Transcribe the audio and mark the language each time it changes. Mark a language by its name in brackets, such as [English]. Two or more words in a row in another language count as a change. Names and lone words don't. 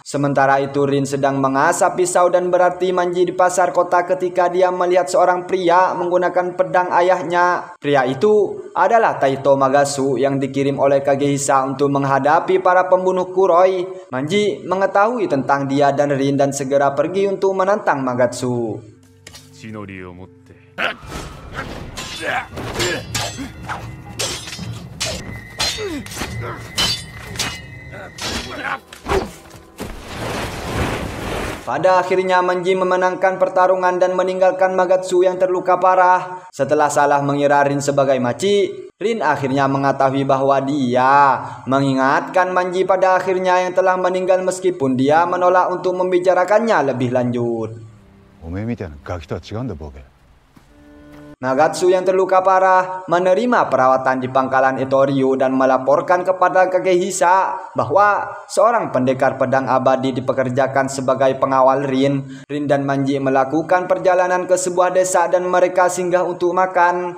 [Indonesian] Sementara itu Rin sedang mengasah pisau dan berarti Manji di pasar kota ketika dia melihat seorang pria menggunakan pedang ayahnya. Pria itu adalah Taito Magasu yang dikirim oleh Kagehisa untuk menghadapi para pembunuh Kuroi. Manji mengetahui tentang dia dan Rin dan segera pergi untuk menantang Magatsu. [Japanese] 血のりを持って [Indonesian] Pada akhirnya Manji memenangkan pertarungan dan meninggalkan Magatsu yang terluka parah. Setelah salah mengira Rin sebagai maci, Rin akhirnya mengetahui bahwa dia mengingatkan Manji pada akhirnya yang telah meninggal meskipun dia menolak untuk membicarakannya lebih lanjut. [Japanese] おめえみたいなガキとは違うんだボケ。 [Indonesian] Magatsu yang terluka parah menerima perawatan di pangkalan Itoryu dan melaporkan kepada Kagehisa bahwa seorang pendekar pedang abadi dipekerjakan sebagai pengawal Rin. Rin dan Manji melakukan perjalanan ke sebuah desa dan mereka singgah untuk makan.